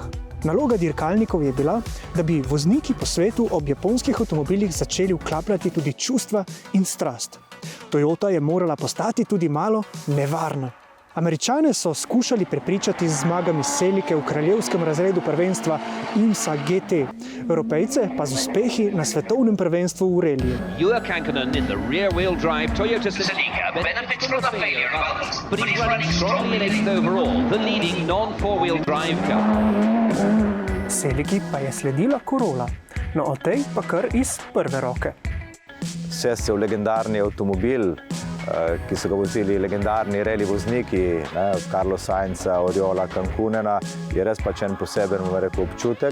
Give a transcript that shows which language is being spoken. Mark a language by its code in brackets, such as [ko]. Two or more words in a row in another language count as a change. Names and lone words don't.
[sl] Naloga dirkalnikov je bila, da bi vozniki po svetu ob japonskih avtomobilih začeli vklapljati tudi čustva in strast. Toyota je morala postati tudi malo nevarna. Američane so skušali prepričati z zmagami Selike v kraljevskem razredu prvenstva IMSA GT, Evropejce pa z uspehi na svetovnem prvenstvu v reliju. [en] Ewan Kankanen in the rear-wheel drive Toyota Celica benefits from the failure of others, but he's running strongly in eighth overall, the leading non-four-wheel drive car. [sl] Seliki pa je sledila Corolla, no o tej pa kar iz prve roke. Sesti v legendarni avtomobil, ki so ga vozili legendarni rally vozniki, Carlos Sainza, Oriola, Cankunena, je res pač en poseben, bom rekel, občutek.